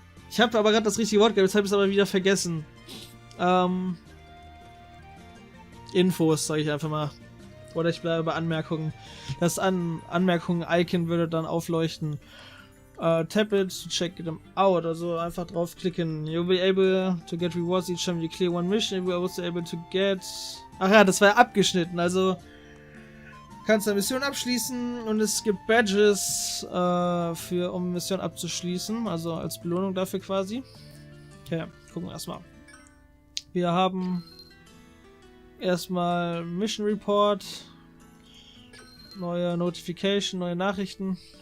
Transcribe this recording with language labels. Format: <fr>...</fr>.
<de>Ich habe aber gerade das richtige Wort gehabt, jetzt habe ich es aber wieder vergessen. Infos, sage ich einfach mal. Oder ich bleibe bei Anmerkungen. Das Anmerkungen-Icon würde dann aufleuchten.</de> <en>Tap it to check them out.</en> <de>Also einfach draufklicken.</de> <en>You'll be able to get rewards each time you clear one mission. You'll be also able to get...</en> <de>Ach ja, das war ja abgeschnitten. Also kannst eine Mission abschließen und es gibt Badges, um Mission abzuschließen. Also als Belohnung dafür quasi. Okay, gucken wir erstmal. Wir haben erstmal Mission Report, neue Notification, neue Nachrichten.</de>